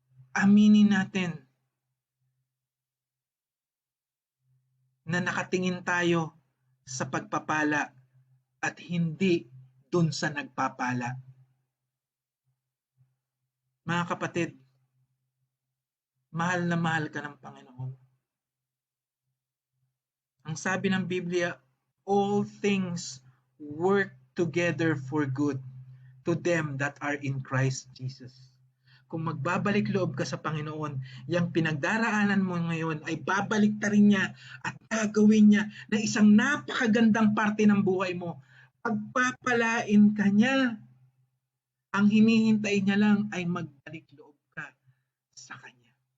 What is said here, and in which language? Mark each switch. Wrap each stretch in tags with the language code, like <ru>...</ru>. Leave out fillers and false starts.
<tl>Aminin natin na nakatingin tayo sa pagpapala at hindi dun sa nagpapala. Mga kapatid, mahal na mahal ka ng Panginoon. Ang sabi ng Biblia,</tl> <en>all things work together for good to them that are in Christ Jesus.</en> <tl>Kung magbabalik loob ka sa Panginoon, yung pinagdaraanan mo ngayon ay babalik ta rin niya at gagawin niya na isang napakagandang parte ng buhay mo. Pagpapalain ka niya. Ang hinihintay niya lang ay magbalik loob ka sa Kanya.</tl>